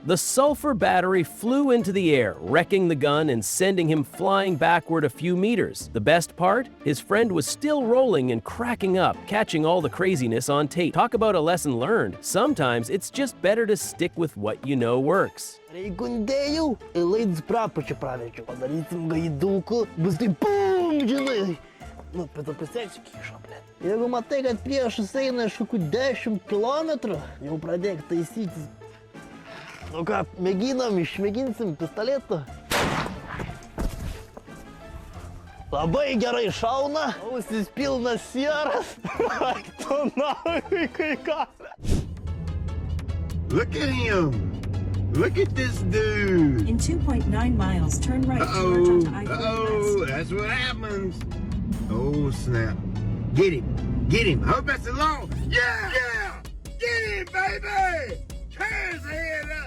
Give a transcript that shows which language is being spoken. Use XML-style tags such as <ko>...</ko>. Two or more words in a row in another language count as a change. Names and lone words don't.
<en>The sulfur battery flew into the air, wrecking the gun and sending him flying backward a few meters. The best part? His friend was still rolling and cracking up, catching all the craziness on tape. Talk about a lesson learned. Sometimes it's just better to stick with what you know works.</en> <lt>Reikundėjau, laidus prapačią praverčiau. Padarysim gaiduku, bus tai BUM, žinai. Nu, bet pasieksiu kyšo, blėt. Jeigu matai, kad priešas eina iš kokių 10 kilometrų, jau pradėk taisytis. Nu ką, išmėginsim pistoletu. Labai gerai šauna, ausis pilnas sieras. Ak tu nahui, kai ką.</lt> <en>Look at him. Look at this dude. In 2.9 miles, turn right to merge onto I-40 West. That's what happens. Oh, snap. Get him. I hope that's a long. Yeah! Get him, baby! Turn his head up!</en>